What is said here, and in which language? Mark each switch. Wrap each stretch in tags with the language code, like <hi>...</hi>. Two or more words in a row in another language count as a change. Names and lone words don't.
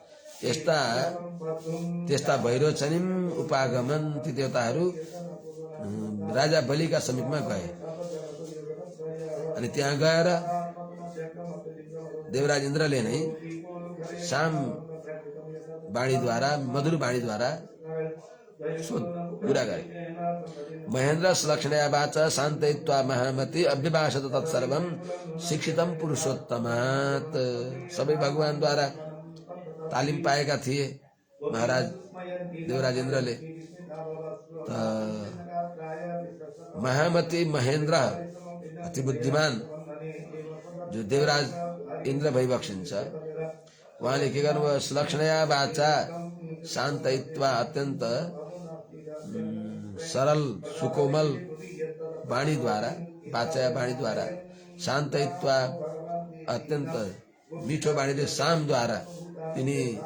<ne>त्यस्ता</ne> <sa>वैरोचनीम उपागमन,</sa> <ne>ती देवताहरू राजा बलिका समीपमा गए अनि त्यहाँ गएर देवराज इन्द्रले नै साम वाणीद्वारा, मधुर वाणीद्वारा कुरा गरे।</ne> <sa>महेन्द्र सुलक्षणया वाचा शान्तयित्वा महामति अव्यभाषत तत्सर्वं शिक्षितम पुरुषोत्तमात्।</sa> <ne>सबै भगवानद्वारा तालिम पाएका थिए महाराज देवराज इन्द्रले।</ne> <sa>महामति महेन्द्र</sa> <ne>अति बुद्धिमान जो देवराज इन्द्र भइबक्सिन्छ, उहाँले के गर्नुभयो,</ne> <sa>सुलक्षणया वाचा शान्तयित्वा</sa> <ne>अत्यन्त सरल सुकोमल वाणीद्वारा, वाचा वाणीद्वारा, शान्तयित्वा अत्यन्त मिठो वाणीले सामद्वारा तिनी</ne>